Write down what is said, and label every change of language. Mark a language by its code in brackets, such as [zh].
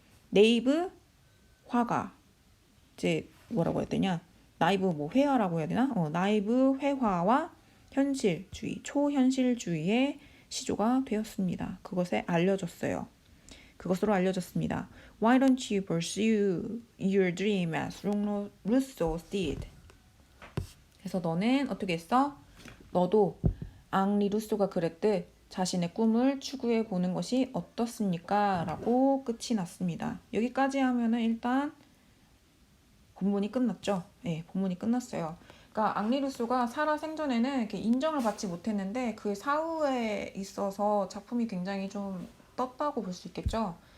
[ko] 네이브 화가. 이제 뭐라고 해야 되냐? 나이브 회화라고 해야 되나? 나이브 회화와 현실주의, 초현실주의의 시조가 되었습니다. 그것으로 알려졌습니다. [en] Why don't you pursue your dream as Rousseau did? [ko] 그래서 너는 어떻게 했어? 너도 앙리 루소가 그랬듯 자신의 꿈을 추구해 보는 것이 어떻습니까? 라고 끝이 났습니다. 여기까지 하면은 일단 본문이 끝났죠. 네, 본문이 끝났어요. 그러니까 앙리 루소가 살아 생전에는 이렇게 인정을 받지 못했는데 그 사후에 있어서 작품이 굉장히 좀 떴다고 볼 수 있겠죠.